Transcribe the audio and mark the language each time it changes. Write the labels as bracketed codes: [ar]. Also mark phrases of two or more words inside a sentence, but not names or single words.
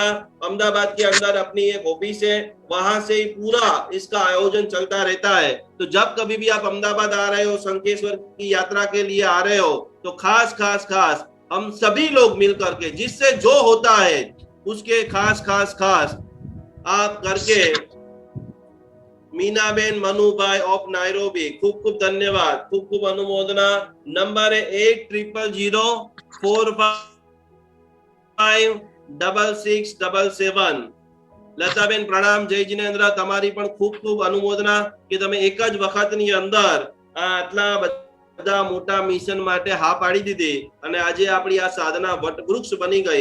[hi] अहमदाबाद के अंदर अपनी एक ऑफिस है, वहां से ही पूरा इसका आयोजन चलता रहता है। तो जब कभी भी आप अहमदाबाद आ रहे हो, शंखेश्वर की यात्रा के लिए आ रहे हो, तो खास खास खास हम सभी लोग मिल करके जिससे जो होता है उसके खास खास खास आप करके। मीनाबेन मनुभाई ऑफ नायरोबी, खूब खूब धन्यवाद, खूब खूब अनुमोदना। नंबर है 8000456677। [gu] લતાબેન પ્રણામ, જય જિનેન્દ્ર, તમારી પણ ખૂબ ખૂબ અનુમોદના કે તમે એક જ વખતની અંદર આટલા બધા મોટા મિશન માટે હા પાડી દીધી અને આજે આપણી આ સાધના વટવૃક્ષ બની ગઈ।